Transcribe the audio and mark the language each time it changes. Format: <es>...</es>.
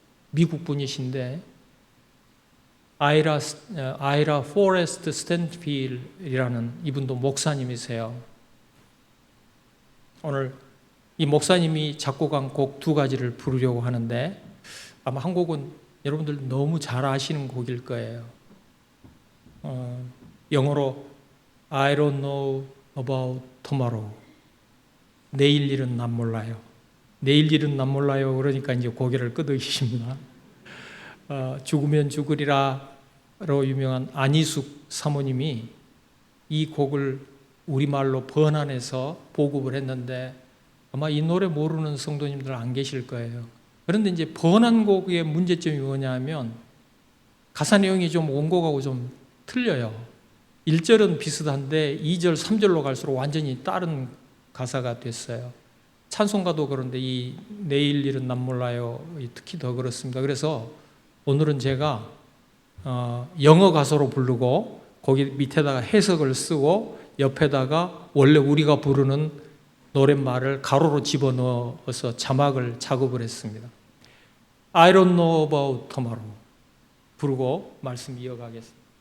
<ko>미국 분이신데 아이라 포레스트 스탠필이라는 이분도 목사님이세요. 오늘 이 목사님이 작곡한 곡 두 가지를 부르려고 하는데, 아마 한 곡은 여러분들 너무 잘 아시는 곡일 거예요. 영어로</ko> <en>I don't know about tomorrow.</en> <ko>내일 일은 난 몰라요. 내일 일은 난 몰라요. 그러니까 이제 고개를 끄덕이십니다. 죽으면 죽으리라로 유명한 안희숙 사모님이 이 곡을 우리말로 번안해서 보급을 했는데, 아마 이 노래 모르는 성도님들 안 계실 거예요. 그런데 이제 번안곡의 문제점이 뭐냐면 가사 내용이 좀 원곡하고 좀 틀려요. 1절은 비슷한데 2절, 3절로 갈수록 완전히 다른 가사가 됐어요. 찬송가도 그런데 이 내일 일은 난 몰라요 특히 더 그렇습니다. 그래서 오늘은 제가 영어 가사로 부르고 거기 밑에다가 해석을 쓰고 옆에다가 원래 우리가 부르는 노랫말을 가로로 집어넣어서 자막을 작업을 했습니다.</ko> <en>I don't know about tomorrow</en> <ko>부르고 말씀 이어가겠습니다.</ko>